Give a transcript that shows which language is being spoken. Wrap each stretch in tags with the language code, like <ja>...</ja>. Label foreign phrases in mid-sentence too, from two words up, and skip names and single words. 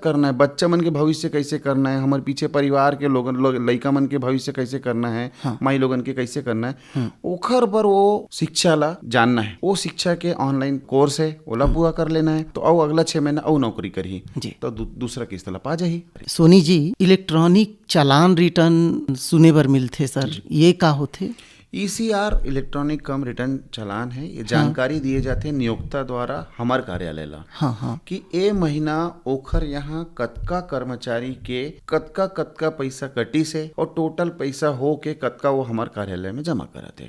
<hne>करना है, बच्चा मन के भविष्य कैसे करना है, हमारे पीछे परिवार के लोगन लइका मन के भविष्य कैसे करना है, माई लोगन के कैसे करना है, ओखर पर वो शिक्षा ला जानना है। वो शिक्षा के ऑनलाइन कोर्स है ओला पूरा कर लेना है तो और अगला 6 महीना और नौकरी करही तो दूसरा किस्त ला पा जाही। सोनी जी, इलेक्ट्रॉनिक चालान रिटर्न सुने बर मिलथे सर, ये का होथे? ECR</hne> <en>electronic cum return</en> <hne>चालान है। ये जानकारी दिए जाते नियोक्ता द्वारा हमार कार्यालय ला कि ए महीना ओखर यहाँ कतका कर्मचारी के कतका पैसा कटी से और टोटल पैसा हो के कतका वो हमार कार्यालय में जमा करते।</hne>